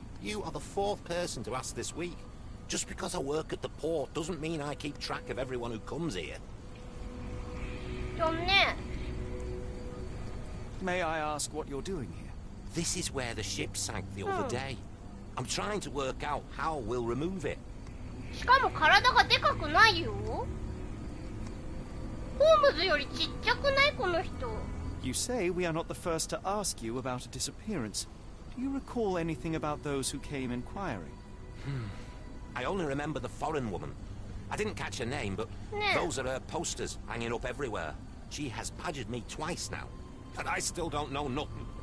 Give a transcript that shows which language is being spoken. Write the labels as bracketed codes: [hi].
[en] You are the fourth person to ask this week. Just because I work at the port doesn't mean I keep track of everyone who comes here. May I ask what you're doing here? This is where the ship sank the other day. I'm trying to work out how we'll remove it. [ja] しかも体がでかくないよ。ホームズよりちっちゃくないこの人。 [en] You say we are not the first to ask you about a disappearance. Do you recall anything about those who came inquiring? I only remember the foreign woman. I didn't catch her name, but those are her posters hanging up everywhere. She has badgered me twice now, and I still don't know nothing.